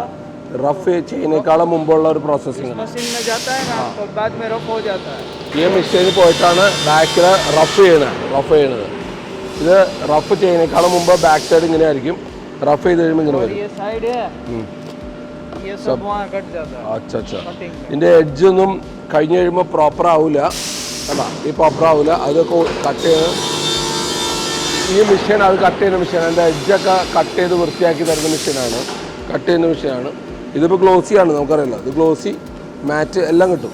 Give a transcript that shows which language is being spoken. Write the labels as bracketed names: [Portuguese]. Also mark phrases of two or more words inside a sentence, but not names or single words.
[Malayalam] റഫ് ചെയ്യുന്നേക്കാളും മുമ്പുള്ള ഒരു പ്രോസസ്സിംഗ്. [Hindi] मशीन में जाता है ना तो बाद में रफ हो जाता है. [Malayalam] ഈ മെഷീനിൽ പോയിട്ടാണ് ബാക്കിൽ റഫ് ചെയ്യണത്. ഇത് റഫ് ചെയ്യുന്നേക്കാളും മുമ്പ് [English] back side [Malayalam] ഇങ്ങനെ ആയിരിക്കും, റഫ് ചെയ്ത് കഴിയുമ്പോൾ ഇങ്ങനെ വരും. [Hindi] ये साइड है, ये सब वहाँ कट जाता है. [Malayalam] അച്ഛാ ഇതിൻ്റെ എഡ്ജ് ഒന്നും കഴിഞ്ഞ് കഴിയുമ്പോൾ പ്രോപ്പർ ആവില്ല. അല്ല ഈ പ്രോപ്പർ ആവില്ല, അതൊക്കെ കട്ട് ചെയ്ത് ഈ മെഷീൻ അത് കട്ട് ചെയ്യുന്ന മെഷീൻ. അതിൻ്റെ എഡ്ജൊക്കെ കട്ട് ചെയ്ത് വൃത്തിയാക്കി തരുന്ന മെഷീനാണ്, കട്ട് ചെയ്യുന്ന മെഷീനാണ്. ഇതിപ്പോൾ ഗ്ലോസിയാണ്, നമുക്കറിയില്ല. ഇത് [English] glossy matte [Malayalam] എല്ലാം കിട്ടും.